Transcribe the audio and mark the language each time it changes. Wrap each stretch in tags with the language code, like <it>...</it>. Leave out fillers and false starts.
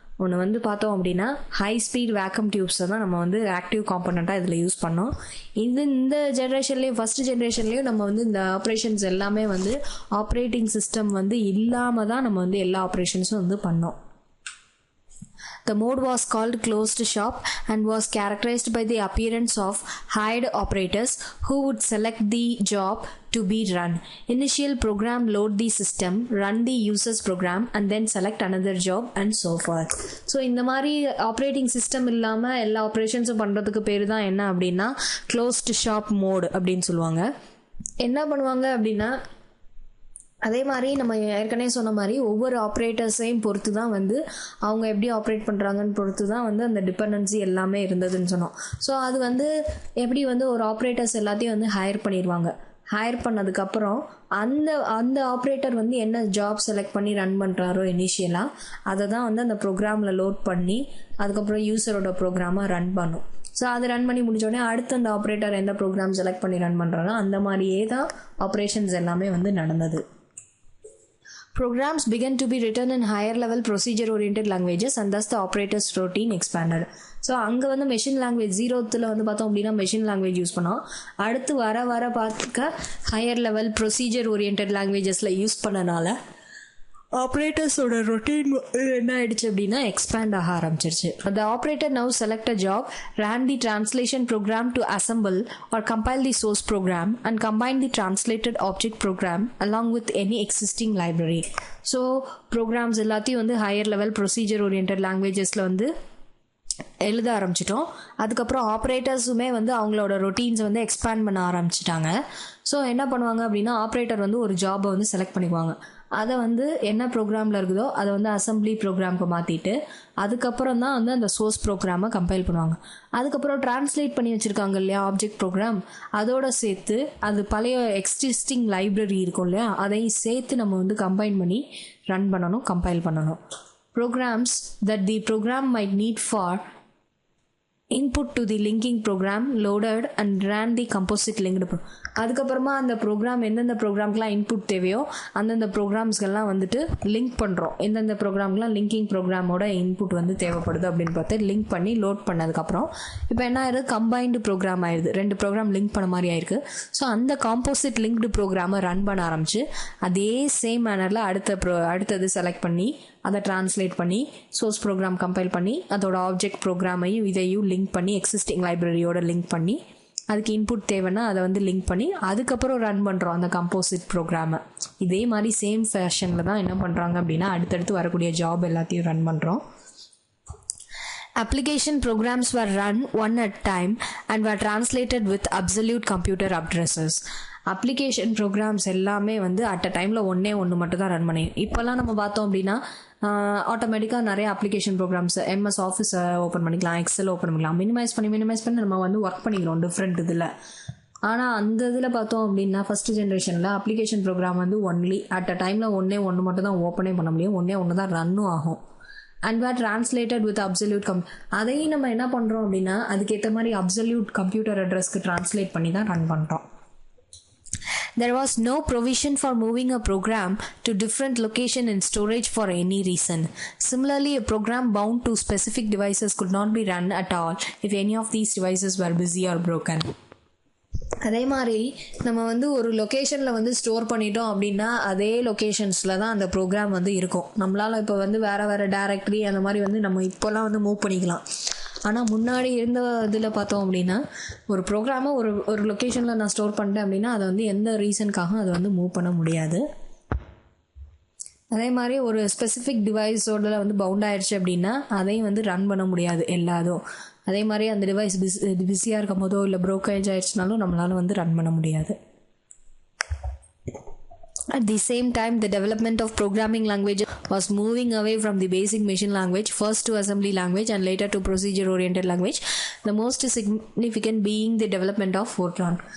<ta>ஒன்று வந்து பார்த்தோம் அப்படின்னா ஹை ஸ்பீட் வேக்கம் டியூப்ஸை தான் நம்ம வந்து ஆக்டிவ் காம்போனண்ட்டாக இதில் யூஸ் பண்ணோம். இந்த ஜென்ரேஷன்லேயும் ஃபஸ்ட் ஜென்ரேஷன்லேயும் நம்ம வந்து இந்த ஆப்ரேஷன்ஸ் எல்லாமே வந்து ஆப்ரேட்டிங் சிஸ்டம் வந்து இல்லாமல் தான் நம்ம வந்து எல்லா ஆப்ரேஷன்ஸும் வந்து பண்ணோம்.</ta> <en>The mode was called closed shop and was characterized by the appearance of hired operators who would select the job to be run. Initial program load the system, run the user's program and then select another job and so forth.</en> <ta>So இந்த மாதிரி operating system இல்லாமல் எல்லா ஆப்ரேஷன்ஸும் பண்ணுறதுக்கு பேர் தான் என்ன அப்படின்னா closed shop mode அப்படின்னு சொல்லுவாங்க. என்ன பண்ணுவாங்க அப்படின்னா அதே மாதிரி நம்ம ஏற்கனவே சொன்ன மாதிரி ஒவ்வொரு ஆப்ரேட்டர்ஸையும் பொறுத்து தான் வந்து அவங்க எப்படி ஆப்ரேட் பண்ணுறாங்கன்னு பொறுத்து தான் வந்து அந்த டிபெண்டன்சி எல்லாமே இருந்ததுன்னு சொன்னோம். ஸோ அது வந்து எப்படி வந்து ஒரு ஆப்ரேட்டர்ஸ் எல்லாத்தையும் வந்து ஹையர் பண்ணிடுவாங்க. ஹையர் பண்ணதுக்கப்புறம் அந்த ஆப்ரேட்டர் வந்து என்ன ஜாப் செலக்ட் பண்ணி ரன் பண்ணுறாரோ இனிஷியலாக அதை தான் வந்து அந்த ப்ரோக்ராமில் லோட் பண்ணி அதுக்கப்புறம் யூஸரோட ப்ரோக்ராமாக ரன் பண்ணும். ஸோ அதை ரன் பண்ணி முடிஞ்சோடனே அடுத்து அந்த ஆப்ரேட்டர் எந்த ப்ரோக்ராம் செலக்ட் பண்ணி ரன் பண்ணுறாரோ அந்த மாதிரியே தான் ஆப்ரேஷன்ஸ் எல்லாமே வந்து நடந்தது.</ta> <en>Programs began to be written in higher level procedure oriented languages and thus the operator's routine expanded.</en> <ta>So அங்கே வந்து மெஷின் லாங்குவேஜ் 0th வந்து பார்த்தோம் அப்படின்னா மெஷின் லாங்குவேஜ் யூஸ் பண்ணோம். அடுத்து வர பார்த்துக்க higher level procedure orient லாங்குவேஜஸில் use பண்ணனால ஆப்ரேட்டர்ஸோட ரொட்டீன் என்ன ஆயிடுச்சு அப்படின்னா எக்ஸ்பேண்ட் ஆக ஆரம்பிச்சிருச்சு.</ta> <en>The operator now select a job, ran the translation program to assemble or compile the source program and combine the translated object program along with any existing library.</en> <ta>So programs எல்லாத்தையும் வந்து higher level procedure orient லாங்குவேஜஸில் வந்து எழுத ஆரம்பிச்சிட்டோம். அதுக்கப்புறம் ஆப்ரேட்டர்ஸுமே வந்து அவங்களோட ரொட்டீன்ஸை வந்து expand பண்ண ஆரம்பிச்சிட்டாங்க. ஸோ என்ன பண்ணுவாங்க அப்படின்னா ஆப்ரேட்டர் வந்து ஒரு ஜாபை வந்து செலக்ட் பண்ணிக்குவாங்க. அதை வந்து என்ன ப்ரோக்ராமில் இருக்குதோ அதை வந்து அசம்பிளி ப்ரோக்ராமுக்கு மாற்றிட்டு அதுக்கப்புறம் தான் வந்து அந்த சோர்ஸ் ப்ரோக்ராமை கம்பைல் பண்ணுவாங்க. அதுக்கப்புறம் டிரான்ஸ்லேட் பண்ணி வச்சுருக்காங்க இல்லையா ஆப்ஜெக்ட் ப்ரோக்ராம், அதோடு சேர்த்து அது பழைய எக்ஸிஸ்டிங் லைப்ரரி இருக்கும் இல்லையா அதையும் சேர்த்து நம்ம வந்து கம்பைன் பண்ணி ரன் பண்ணணும், கம்பைல் பண்ணணும்.</ta> <en>Programs that the program might need for input to the linking program loaded and ran the composite linked</en> <ta>அதுக்கப்புறமா அந்த ப்ரோக்ராம் எந்தெந்த ப்ரோக்ராம்க்கெலாம் இன்புட் தேவையோ அந்தந்த ப்ரோக்ராம்ஸ்கெல்லாம் வந்துட்டு லிங்க் பண்ணுறோம். எந்தெந்த ப்ரோக்ராம்க்கெலாம் லிங்கிங் ப்ரோக்ராமோட இன்புட் வந்து தேவைப்படுது அப்படின்னு பார்த்து லிங்க் பண்ணி லோட் பண்ணதுக்கப்புறம் இப்போ என்ன ஆயிடுது கம்பைன்டு ப்ரோக்ராம் ஆயிடுது. 2 ப்ரோக்ராம் லிங்க் பண்ண மாதிரி ஆயிருக்கு. ஸோ அந்த காம்போசிட் லிங்க்டு ப்ரோக்ராமை ரன் பண்ண ஆரம்பிச்சு அதே சேம் மேனரில் அடுத்தது செலக்ட் பண்ணி அதை டிரான்ஸ்லேட் பண்ணி சோர்ஸ் ப்ரோக்ராம் கம்பைல் பண்ணி அதோட ஆப்ஜெக்ட் ப்ரோக்ராமையும் இதையும் லிங்க் பண்ணி எக்ஸிஸ்டிங் லைப்ரரியோட லிங்க் பண்ணி அதுக்கு இன்புட் தேவைன்னா அதை வந்து லிங்க் பண்ணி அதுக்கப்புறம் ரன் பண்ணுறோம் அந்த கம்போசிட் ப்ரோக்ராமை. இதே மாதிரி சேம் ஃபேஷனில் தான் என்ன பண்ணுறாங்க அப்படின்னா அடுத்தடுத்து வரக்கூடிய ஜாப் எல்லாத்தையும் ரன் பண்ணுறோம்.</ta> <en>Application programs were run one at a time and were translated with absolute computer addresses.</en> <ta>Application programs எல்லாமே வந்து அட் அ டைமில் ஒன்று மட்டும் தான் ரன் பண்ணி. இப்போல்லாம் நம்ம பார்த்தோம் அப்படின்னா ஆட்டோமேட்டிக்காக நிறைய application programs MS office open பண்ணிக்கலாம், எக்ஸல் ஓப்பன் பண்ணிக்கலாம், மினிமைஸ் பண்ணி நம்ம வந்து ஒர்க் பண்ணிக்கிறோம் டிஃப்ரெண்ட் இதில். ஆனால் அந்த இதில் பார்த்தோம் அப்படின்னா ஃபஸ்ட் ஜென்ரேஷனில் அப்ளிகேஷன் ப்ரோக்ராம் வந்து ஒன்லி அட் அ டைமில் ஒன்று மட்டும் தான் ஓப்பனே பண்ண முடியும், ஒன்று தான் ரன்னும் ஆகும்.</ta> <en>and where translated with absolute</en> <ta>அதையும் நம்ம என்ன பண்ணுறோம் அப்படின்னா அதுக்கேற்ற மாதிரி அப்சல்யூட் கம்ப்யூட்டர் அட்ரஸ்க்கு டிரான்ஸ்லேட் பண்ணி தான் ரன் பண்ணுறோம்.</ta> <en>There was no provision for moving a program to different location in storage for any reason. Similarly, a program bound to specific devices could not be run at all if any of these devices were busy or broken.</en> <ta>அதே மாதிரி நம்ம வந்து ஒரு லொக்கேஷனில் வந்து store பண்ணிட்டோம் அப்படின்னா அதே லொக்கேஷன்ஸில் தான் அந்த ப்ரோக்ராம் வந்து இருக்கும். நம்மளால் இப்போ வந்து வேறு டைரக்டரி அந்த மாதிரி வந்து நம்ம இப்போல்லாம் வந்து மூவ் பண்ணிக்கலாம். ஆனால் முன்னாடி இருந்த இதில் பார்த்தோம் அப்படின்னா ஒரு ப்ரோக்ராமை ஒரு லொக்கேஷனில் நான் ஸ்டோர் பண்ணிட்டேன் அப்படின்னா அதை வந்து எந்த ரீசனுக்காக அதை வந்து மூவ் பண்ண முடியாது. அதே மாதிரி ஒரு ஸ்பெசிஃபிக் டிவைஸோட வந்து பவுண்ட் ஆயிடுச்சு அப்படின்னா அதையும் வந்து ரன் பண்ண முடியாது எல்லாதும். அதே மாதிரி அந்த டிவைஸ் பிஸியாக இருக்கும் போதோ இல்லை ப்ரோக்கேஜ் ஆயிடுச்சுனாலும் நம்மளால் வந்து ரன் பண்ண முடியாது.</ta> <en>At the same time, the development of programming language was moving away from the basic machine language, first to assembly language and later to procedure-oriented language. The most significant being the development of Fortran.</en>